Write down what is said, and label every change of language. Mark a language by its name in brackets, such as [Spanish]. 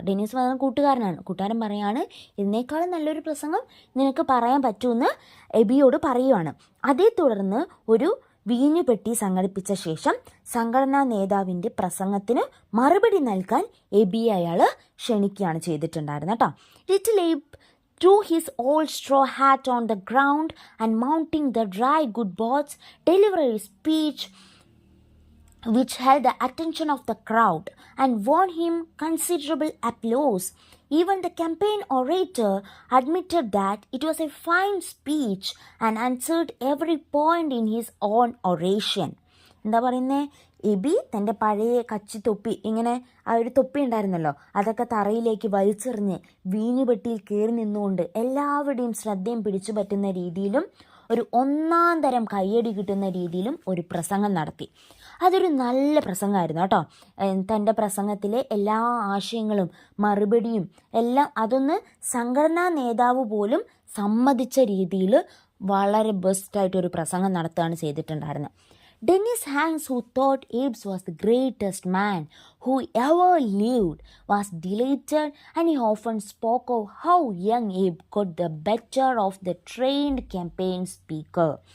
[Malayalam] Dennis പറയുന്ന കൂട്ടുകാരൻ പറയാണ്, ഇതിനേക്കാളും നല്ലൊരു പ്രസംഗം നിനക്ക് പറയാൻ പറ്റുമെന്ന് എബിയോട് പറയുവാണ്. അതേ തുടർന്ന് ഒരു വീഞ്ഞുപെട്ടി സംഘടിപ്പിച്ച ശേഷം സംഘടനാ നേതാവിൻ്റെ പ്രസംഗത്തിന് മറുപടി നൽകാൻ എബിയെ അയാൾ ക്ഷണിക്കുകയാണ് ചെയ്തിട്ടുണ്ടായിരുന്നത് കേട്ടോ. [English] Little Abe threw his old straw hat on the ground and mounting the dry good box delivered a speech which held the attention of the crowd and won him considerable applause. Even the campaign orator admitted that it was a fine speech and answered every point in his own oration. [Malayalam] എന്താ പറയുന്നത്, AB തൻ്റെ പഴയ കച്ചി തൊപ്പി, ഇങ്ങനെ ആ ഒരു തൊപ്പി ഉണ്ടായിരുന്നല്ലോ, അതൊക്കെ തറയിലേക്ക് വലിച്ചെറിഞ്ഞ് വീഞ്ഞുപെട്ടിയിൽ കയറി നിന്നുകൊണ്ട് എല്ലാവരുടെയും ശ്രദ്ധയും പിടിച്ചു പറ്റുന്ന രീതിയിലും ഒരു ഒന്നാം തരം കയ്യടി കിട്ടുന്ന രീതിയിലും ഒരു പ്രസംഗം നടത്തി. അതൊരു നല്ല പ്രസംഗമായിരുന്നു കേട്ടോ. തൻ്റെ പ്രസംഗത്തിലെ എല്ലാ ആശയങ്ങളും മറുപടിയും എല്ലാം അതൊന്ന് സംഘടനാ നേതാവ് പോലും സമ്മതിച്ച രീതിയിൽ വളരെ ബെസ്റ്റായിട്ടൊരു പ്രസംഗം നടത്തുകയാണ് ചെയ്തിട്ടുണ്ടായിരുന്നത്. [English] Dennis Hanks, who thought Abe was the greatest man who ever lived, was delighted, and he often spoke of how young Abe got the better of the trained campaign speaker.